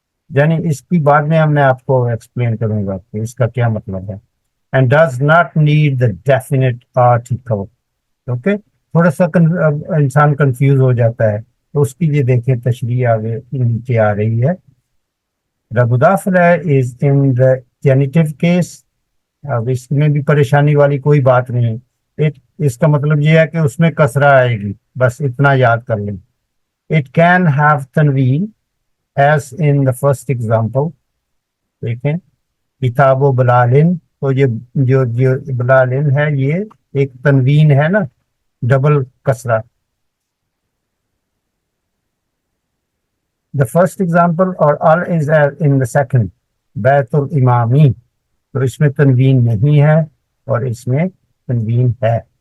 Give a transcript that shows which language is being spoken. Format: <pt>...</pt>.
<ur>یعنی اس کی بعد میں میں آپ کو ایکسپلین کروں گا کہ اس کا کیا مطلب ہے.</ur> <en>And does not need the definite article.</en> <ur>Okay, تھوڑا سا انسان کنفیوز ہو جاتا ہے, تو اس کی لیے دیکھیں تشریح آگے نیچے آ رہی ہے.</ur> <en>The مضاف الیہ is in the genitive case.</en> <ur>اب اس میں بھی پریشانی والی کوئی بات نہیں ہے. اس کا مطلب یہ ہے کہ اس میں کسرہ آئے گی, بس اتنا یاد کر لیں.</ur> <en>It can have تنوین as in the first example.</en> <ur>دیکھیں</ur> <ar>کتاب و بلالن,</ar> <ur>تو یہ جو بلالن ہے یہ ایک تنوین ہے نا, ڈبل کسرہ.</ur> <en>the first example اور ال is in the second</en> <ar>بیت الامامی,</ar> <ur>تو اس میں تنوین نہیں ہے اور اس میں تنوین ہے.</ur>